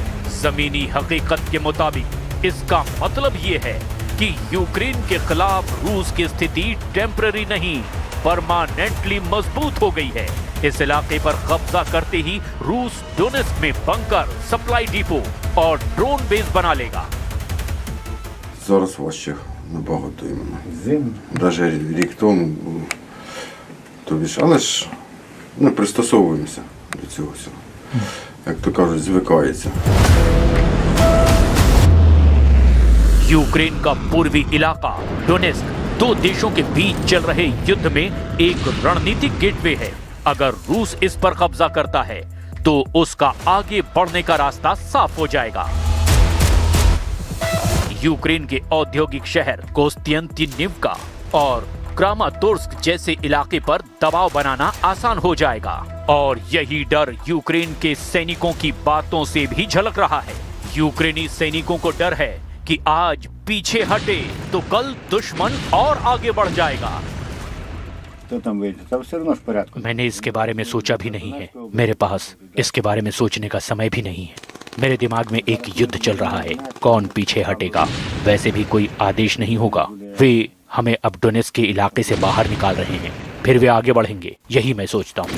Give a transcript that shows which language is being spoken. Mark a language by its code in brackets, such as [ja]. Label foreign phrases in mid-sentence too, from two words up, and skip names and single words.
[hi] जमीनी हकीकत के मुताबिक इसका मतलब ये है कि यूक्रेन के खिलाफ रूस की स्थिति टेम्पररी नहीं, परमानेंटली मजबूत हो गई है। इस इलाके पर कब्जा करते ही रूस डोनेस्क में बंकर, [en] supply depot [hi] और [en] drone base [hi] बना लेगा। [uk] Зараз важче набагато іменно. Даже рік тому було. Тобі ж, але ж ми пристосовуємося до цього всього. Як то кажуть, звикається. [hi] यूक्रेन का पूर्वी इलाका डोनेस्क दो देशों के बीच चल रहे युद्ध में एक रणनीतिक गेटवे है। अगर रूस इस पर कब्जा करता है तो उसका आगे बढ़ने का रास्ता साफ हो जाएगा। यूक्रेन के औद्योगिक शहर कोस्तियंतिनिवका और क्रामातोर्स्क जैसे इलाके पर दबाव बनाना आसान हो जाएगा और यही डर यूक्रेन के सैनिकों की बातों से भी झलक रहा है। यूक्रेनी सैनिकों को डर है कि आज पीछे हटे तो कल दुश्मन और आगे बढ़ जाएगा। [uk] Хто там вийде? Та все одно ж в порядку. [hi] मैंने इसके बारे में सोचा भी नहीं है। मेरे पास इसके बारे में सोचने का समय भी नहीं है। मेरे दिमाग में एक युद्ध चल रहा है, कौन पीछे हटेगा। वैसे भी कोई आदेश नहीं होगा। वे हमें अब डोनेस्क के इलाके से बाहर निकाल रहे हैं, फिर वे आगे बढ़ेंगे, यही मैं सोचता हूँ।